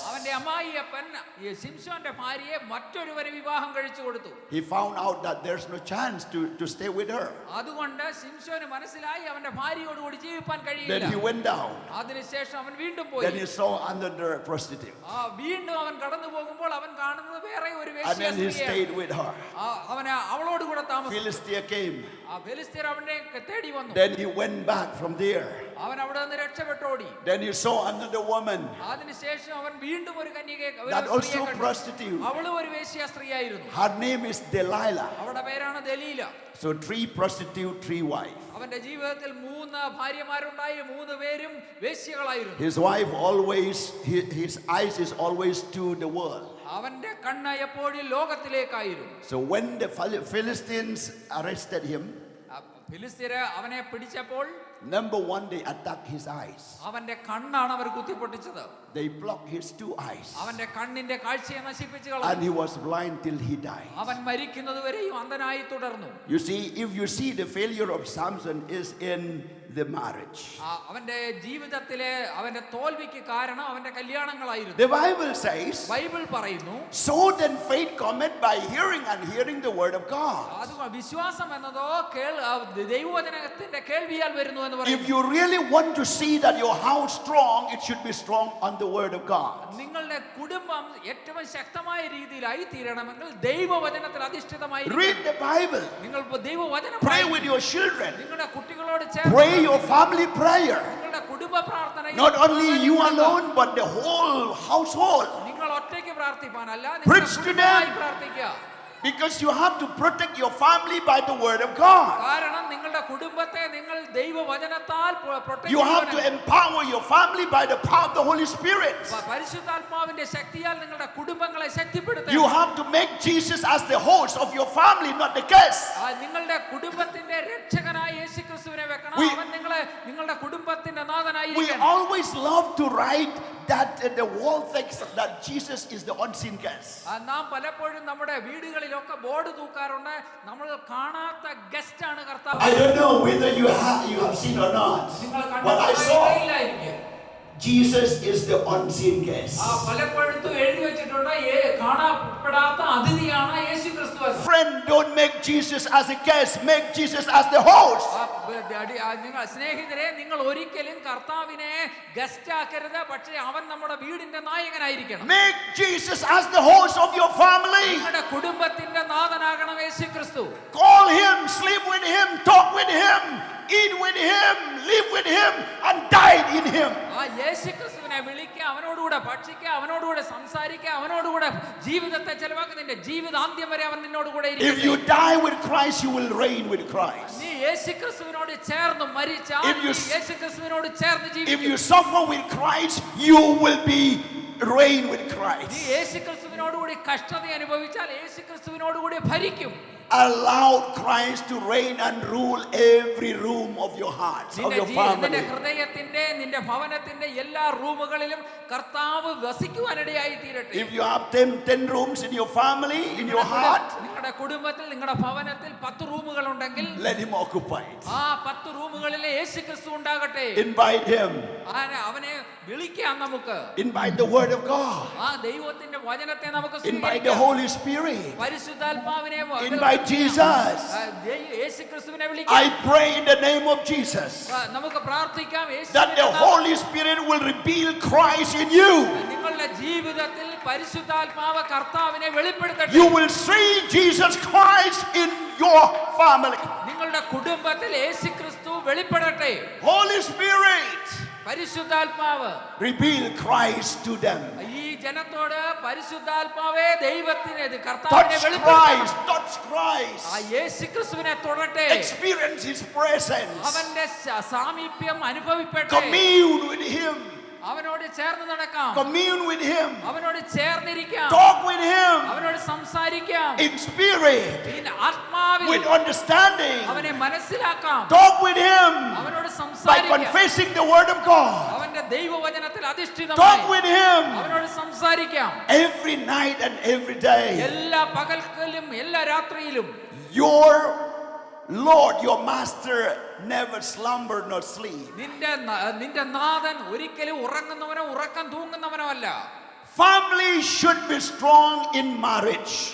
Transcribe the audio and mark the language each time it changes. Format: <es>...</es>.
<ml>അവന്റെ അമ്മായിയപ്പൻ ശിംശോന്റെ ഭാര്യയെ മറ്റൊരുവരെ വിവാഹം കഴിച്ചു കൊടുത്തു.</ml> <en>He found out that there's no chance to stay with her.</en> <ml>അതുകൊണ്ട് ശിംശോന് മനസ്സിലായി അവന്റെ ഭാര്യയോടുകൂടി ജീവിക്കാൻ</ml> <en>Then</en> <ml>കഴിയില്ല.</ml> <en>he went down.</en> <ml>അതിനുശേഷം അവൻ വീണ്ടും പോയി.</ml> <en>Then he saw another prostitute.</en> <ml>വീണ്ടും അവൻ കടന്നു പോകുമ്പോൾ അവൻ കാണുന്നത് വേറെ ഒരു</ml> <en>And then he</en> <ml>വേശ്യാസ്ത്രീയെ.</ml> <en>stayed with her.</en> <ml>അവന് അവളോട് കൂടെ താമസിച്ചു.</ml> <en>Philistia came.</en> <ml>ഫെലിസ്ത്യർ അവനെ തേടി വന്നു.</ml> <en>Then he went back from there.</en> <ml>അവൻ അവിടെ നിന്ന് രക്ഷപ്പെട്ടോടി.</ml> <en>Then he saw another woman.</en> <ml>അതിനുശേഷം അവൻ വീണ്ടും ഒരു കന്യകയെ</ml> <en>That also prostitute.</en> <ml>അവളും ഒരു വേശ്യാസ്ത്രീയായിരുന്നു.</ml> <en>Her name is Delilah.</en> <ml>അവളുടെ പേരാണ് ദലീല.</ml> <en>So 3 prostitute, 3 wives.</en> <ml>അവന്റെ ജീവിതത്തിൽ 3 ഭാര്യമാരുണ്ടായി, 3 പേരും വേശ്യകളായിരുന്നു.</ml> <en>His wife always, his eyes is always to the world.</en> <ml>അവന്റെ കണ്ണ് എപ്പോഴും ലോകത്തിലേക്കായിരുന്നു.</ml> <en>So when the Philistines arrested him,</en> <ml>ഫിലിസ്ത്യര് അവനെ പിടിച്ചപ്പോൾ</ml> <en>number 1, they attacked his eyes.</en> <ml>അവന്റെ കണ്ണാണ് അവർ കുത്തിപ്പൊട്ടിച്ചത്.</ml> <en>They blocked his 2 eyes.</en> <ml>അവന്റെ കണ്ണിന്റെ കാഴ്ചയെ നശിപ്പിച്ചു</ml> <en>And</en> <ml>കളഞ്ഞു.</ml> <en>he was blind till he died.</en> <ml>അവൻ മരിക്കുന്നതുവരെയും അന്ധനായി തുടർന്നു.</ml> <en>You see, if you see the failure of Samson is in the marriage.</en> <ml>അവന്റെ ജീവിതത്തിലെ അവന്റെ തോൽവിക്ക് കാരണം അവന്റെ കല്യാണങ്ങളായിരുന്നു.</ml> <en>The Bible says,</en> <ml>ബൈബിൾ പറയുന്നു,</ml> <en>so then faith cometh by hearing, and hearing the word of God.</en> <ml>അത് വിശ്വാസം എന്നതോ ദൈവവചനത്തിന്റെ കേൾവിയാൽ വരുന്നു എന്ന്</ml> <en>If</en> <ml>പറയുന്നു.</ml> <en>you really want to see that your house strong, it should be strong on the word of God.</en> <ml>നിങ്ങളുടെ കുടുംബം ഏറ്റവും ശക്തമായ രീതിയിലായി തീരണമെങ്കിൽ ദൈവവചനത്തിൽ അധിഷ്ഠിതമായി</ml> <en>Read the Bible.</en> <ml>നിങ്ങൾ ദൈവവചനം</ml> <en>Pray with your children.</en> <ml>നിങ്ങളുടെ കുട്ടികളോട്</ml> <en>Pray your family prayer.</en> <ml>നിങ്ങളുടെ കുടുംബ പ്രാർത്ഥന</ml> <en>Not only you alone, but the whole household.</en> <ml>നിങ്ങൾ ഒറ്റയ്ക്ക് പ്രാർത്ഥിപ്പാനല്ല,</ml> <en>Preach to them.</en> <ml>പ്രാർത്ഥിക്കുക.</ml> <en>Because you have to protect your family by the word of God.</en> <ml>കാരണം നിങ്ങളുടെ കുടുംബത്തെ നിങ്ങൾ ദൈവവചനത്താൽ protect</ml> <en>You have to empower your family by the power of the Holy Spirit.</en> <ml>പരിശുദ്ധാത്മാവിന്റെ ശക്തിയാൽ നിങ്ങളുടെ കുടുംബങ്ങളെ ശക്തിപ്പെടുത്തുക.</ml> <en>You have to make Jesus as the host of your family, not the guest.</en> <ml>നിങ്ങളുടെ കുടുംബത്തിന്റെ രക്ഷകനായ യേശുക്രിസ്തുവിനെ വെക്കണം. അവൻ നിങ്ങളുടെ കുടുംബത്തിന്റെ</ml> <en>We</en> <ml>നാഥനായിരിക്കണം.</ml> <en>always love to write that the wall thinks that Jesus is the unseen guest.</en> <ml>നാം പലപ്പോഴും നമ്മുടെ വീടുകളിലൊക്കെ ബോർഡ് തൂക്കാറുണ്ട്, നമ്മൾ കാണാത്ത ഗസ്റ്റ് ആണ് കർത്താവ്.</ml> <en>I don't know whether you have seen or not, but I saw Jesus is the unseen guest.</en> <ml>പലപ്പോഴും എഴുതി വെച്ചിട്ടുണ്ട്, കാണപ്പെടാത്ത അതിഥിയാണ് യേശുക്രിസ്തു.</ml> <en>Friend, don't make Jesus as a guest, make Jesus as the host.</en> <ml>സ്നേഹിതരെ, നിങ്ങൾ ഒരിക്കലും കർത്താവിനെ ഗസ്റ്റ് ആക്കരുത്, പക്ഷേ അവൻ നമ്മുടെ വീടിന്റെ നായകനായിരിക്കണം.</ml> <en>Make Jesus as the host of your family.</en> <ml>നിങ്ങളുടെ കുടുംബത്തിന്റെ നാഥനാകണം യേശുക്രിസ്തു.</ml> <en>Call him, sleep with him, talk with him. eat with him, live with him, and died in him.</en> <ml>ആ യേശുക്രിസ്തുവിനെ വിളിക്കുക, അവനോടുകൂടെ ഭക്ഷിക്കുക, അവനോടുകൂടെ സംസാരിക്കുക, അവനോടുകൂടെ ജീവിതത്തെ ചെലവാക്കുക. നിന്റെ ജീവിതാന്ത്യം വരെ അവൻ നിന്നോടുകൂടെ</ml> <en>If</en> <ml>ഇരിക്കും.</ml> <en>you die with Christ, you will reign with Christ.</en> <ml>നീ യേശുക്രിസ്തുവിനോട് ചേർന്ന് മരിച്ചാൽ,</ml> <en>If you-</en> <ml>നീ യേശുക്രിസ്തുവിനോട് ചേർന്ന്</ml> <en>If</en> <ml>ജീവിക്കും.</ml> <en>you suffer with Christ, you will be reign with</en> <ml>നീ</ml> <en>Christ.</en> <ml>യേശുക്രിസ്തുവിനോടുകൂടി കഷ്ടത അനുഭവിച്ചാൽ യേശുക്രിസ്തുവിനോടുകൂടി ഭരിക്കും.</ml> <en>Allow Christ to reign and rule every room of your heart, of</en> <ml>നിന്റെ</ml> <en>your</en> <ml>നിന്റെ</ml> <en>family.</en> <ml>ഹൃദയത്തിന്റെ, നിന്റെ ഭവനത്തിന്റെ എല്ലാ റൂമുകളിലും കർത്താവ് വസിക്കുവാനിടയായി തീരട്ടെ.</ml> <en>If you have 10 rooms in your family, in your heart,</en> <ml>നിങ്ങളുടെ കുടുംബത്തിൽ, നിങ്ങളുടെ ഭവനത്തിൽ 10 റൂമുകൾ ഉണ്ടെങ്കിൽ</ml> <en>let him occupy it.</en> <ml>ആ 10 റൂമുകളിലെ യേശുക്രിസ്തു ഉണ്ടാകട്ടെ.</ml> <en>Invite him.</en> <ml>അവനെ വിളിക്കാം നമുക്ക്.</ml> <en>Invite the word of God.</en> <ml>ആ ദൈവത്തിന്റെ വചനത്തെ നമുക്ക്</ml> <en>Invite the</en> <ml>സ്വീകരിക്കാം.</ml> <en>Holy Spirit.</en> <ml>പരിശുദ്ധാത്മാവിനെ</ml> <en>Invite Jesus.</en> <ml>യേശുക്രിസ്തുവിനെ</ml> <en>I</en> <ml>വിളിക്കാം.</ml> <en>pray in the name of Jesus</en> <ml>നമുക്ക് പ്രാർത്ഥിക്കാം.</ml> <en>that the Holy Spirit will reveal Christ in you.</en> <ml>നിങ്ങളുടെ ജീവിതത്തിൽ പരിശുദ്ധാത്മാവ് കർത്താവിനെ വെളിപ്പെടുത്തട്ടെ.</ml> <en>You will see Jesus Christ in your family.</en> <ml>നിങ്ങളുടെ കുടുംബത്തിൽ യേശുക്രിസ്തു വെളിപ്പെടട്ടെ.</ml> <en>Holy Spirit,</en> <ml>പരിശുദ്ധാത്മാവ്</ml> <en>reveal Christ to them.</en> <ml>ഈ ജനത്തോട് പരിശുദ്ധാത്മാവേ ദൈവത്തിനെ, കർത്താവിനെ</ml> <en>Touch</en> <ml>വെളിപ്പെടുത്തണം.</ml> <en>Christ, touch Christ.</en> <ml>ആ യേശുക്രിസ്തുവിനെ തൊടട്ടെ.</ml> <en>Experience His presence.</en> <ml>അവന്റെ സാമീപ്യം അനുഭവിക്കട്ടെ.</ml> <en>Commune with Him.</en> <ml>അവനോട് ചേർന്ന് നടക്കാം.</ml> <en>Commune with Him.</en> <ml>അവനോട് ചേർന്നിരിക്കാം.</ml> <en>Talk with Him</en> <ml>അവനോട് സംസാരിക്കാം.</ml> <en>in spirit,</en> <ml>പിന്നെ ആത്മാവിൽ</ml> <en>with understanding.</en> <ml>അവനെ മനസ്സിലാക്കാം.</ml> <en>Talk with Him</en> <ml>അവനോട്</ml> <en>by</en> <ml>സംസാരിക്കാം.</ml> <en>confessing the word of God.</en> <ml>അവന്റെ ദൈവവചനത്തിൽ</ml> <en>Talk</en> <ml>അധിഷ്ഠിതമായി</ml> <en>with Him</en> <ml>അവനോട് സംസാരിക്കാം.</ml> <en>every night and every day.</en> <ml>എല്ലാ പകൽക്കലും എല്ലാ രാത്രിയിലും</ml> <en>Your Lord, your master, never slumber nor sleep.</en> <ml>നിന്റെ നാഥൻ ഒരിക്കലും ഉറങ്ങുന്നവനോ ഉറക്കം തൂങ്ങുന്നവനോ അല്ല.</ml> <en>Family should be strong in marriage.</en>